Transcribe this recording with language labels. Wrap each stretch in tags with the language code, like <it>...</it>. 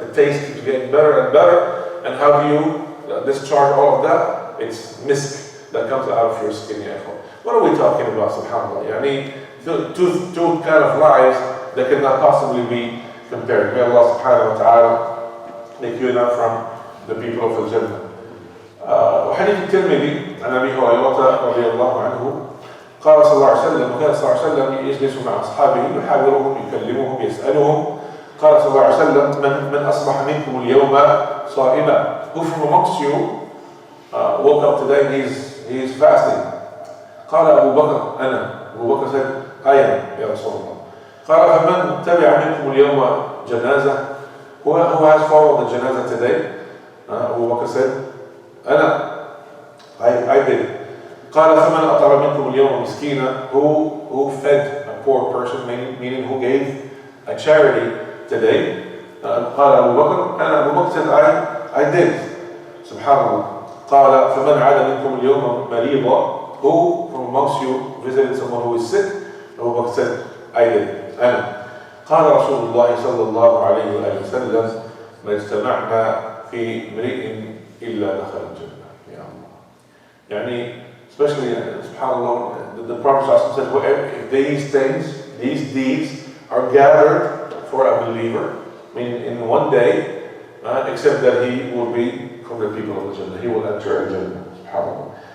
<en>The taste keeps getting better and better. And how do you discharge all of that? It's misk that comes out of your skin. What are we talking about, subhanAllah? Two kind of lives that cannot possibly be compared. May Allah subhanahu wa ta'ala make you enough from the people of Al-Jannah.</en> <ar>وحديث الترمذي عن أبي هريرة رضي الله عنه قال صلى الله عليه وسلم وكان صلى الله عليه وسلم يجلس مع أصحابه يحاورهم يكلمهم يسألهم قال صلى الله عليه وسلم من أصبح منكم اليوم صائما.</ar> <en>Who from amongst you woke up today and he is fasting.</en> <ar>قال أبو بكر أنا.</ar> <en>Abu Bakr said, I am, Ya Rasulullah.</en> <ar>قال فمن تبع منكم اليوم جنازة.</ar> <en>Who has followed the janazah today? Abu Bakr said, I did.</en> <ar>قال فمن أطعم منكم اليوم مسكينا,</ar> <en>who fed a poor person, meaning who gave a charity today.</en> <ar>قال أبو بكر,</ar> <en>and Abu Bakr said, I did. Subhanallah.</en> <ar>قال فمن عاد منكم اليوم مريضا,</ar> <en>who from amongst you visited someone who is sick? Abu Bakr said, I did.</en> <ar>قال رسول الله صلى الله عليه وآله وسلم ما اجتمعنا في امرئ إلا دخل الجنة. يا الله.</ar> <en>يعني especially, subhanAllah, the Prophet said, if these things, these deeds are gathered for a believer, meaning in one day, except that he will be from the people of the Jannah. He will enter the Jannah, subhanAllah.</en>